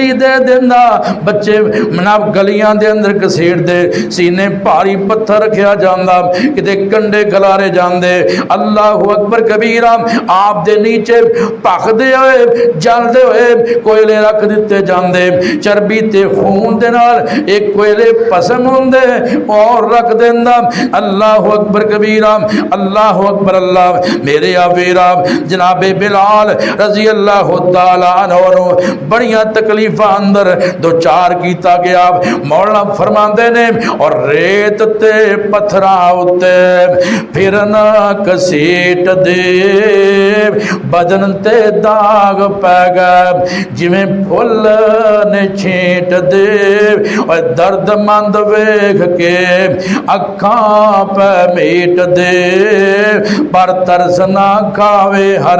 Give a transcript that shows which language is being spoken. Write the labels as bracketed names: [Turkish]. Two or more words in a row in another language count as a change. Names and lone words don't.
[Punjabi] دے دیندا بچے مناب گلیاں دے اندر گھسیٹ دے سینے بھاری پتھر رکھا جاندا کتے کنڈے کھلارے جاندے اللہ [Arabic] أكبر كبيرا [Punjabi] آپ دے نیچے بھکھدے ہوئے جلدے ہوئے کوئلے رکھ دتے جاندے چربی تے خون دے نال ایک کوئلے پسم ہندے اور رکھ دیندا [Arabic] الله أكبر كبيرا الله أكبر [Punjabi] اللہ میرے آویرا جنابِ بلال [Arabic] رضي الله تعالى عنه [Punjabi] بڑیاں تکلیفاں اندر دو چار کیتا گیا مولا فرماندے نے اور ریت تے پتھراں اتے پھر نہ گھسیٹ دے بدن تے داغ پے گئے جویں پھل نے چھینٹ دے اور درد مند ویکھ کے اکھاں پے میٹ دے پر ترس نہ کھاوے ہر